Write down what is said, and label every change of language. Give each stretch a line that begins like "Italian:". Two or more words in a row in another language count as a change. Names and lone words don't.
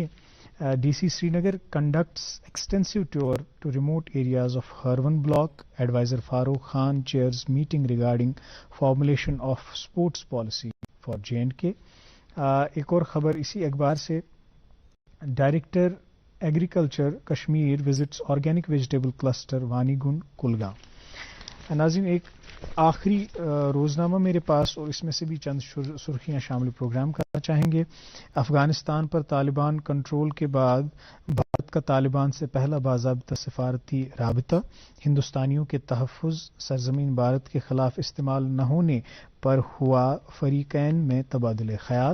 English: DC Srinagar conducts extensive tour to remote areas of Harwan block. Advisor Farooq Khan chairs meeting regarding formulation of sports policy for J&K.
Urdu: ایک اور خبر اسی اخبار سے،
English: Director Agriculture Kashmir visits organic vegetable cluster Wanigund Kulgam.
Urdu: ناظرین، ایک آخری روزنامہ میرے پاس، اور اس میں سے بھی چند سرخیاں شامل پروگرام کرنا چاہیں گے۔ افغانستان پر طالبان کنٹرول کے بعد بھارت کا طالبان سے پہلا باضابطہ سفارتی رابطہ، ہندوستانیوں کے تحفظ سرزمین بھارت کے خلاف استعمال نہ ہونے پر ہوا فریقین میں تبادلہ خیال۔